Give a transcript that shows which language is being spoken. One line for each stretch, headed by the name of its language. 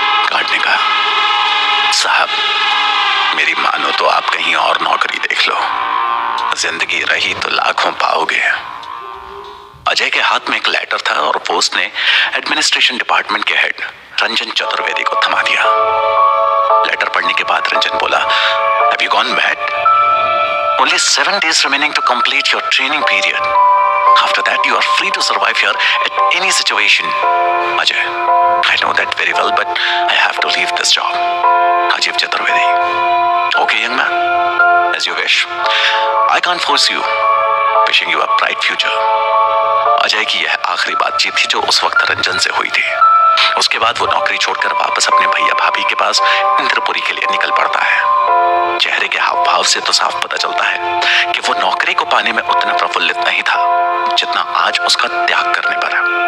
Hindi: Guard ने कहा, साहब, मेरी मानो तो आप कहीं और नौकरी देख लो, जिंदगी रही तो लाखों पाओगे। अजय के हाथ में एक लेटर था और वो उसने एडमिनिस्ट्रेशन डिपार्टमेंट के हेड रंजन चतुर्वेदी को थमा दिया। लेटर पढ़ने के बाद रंजन बोला,
English: Have you gone mad? Only 7 days remaining to complete your training period. After that, you are free to survive here at any situation. Ajay, I know that very well, but I have to leave this job. Rajiv Chaturvedi. Okay, young man, as you wish. I can't force you. Wishing you a bright future.
Hindi: Ajay की यह आखिरी बातचीत थी जो उस वक्त रंजन से हुई थी। उसके बाद वो नौकरी छोड़कर वापस अपने भैया भाभी के पास इंद्रपुरी के लिए निकल पड़ता है। चेहरे के हाव भाव से तो साफ पता चलता है कि वो नौकरी को पाने में उतना प्रफुल्लित नहीं था जितना आज उसका त्याग करने पर है।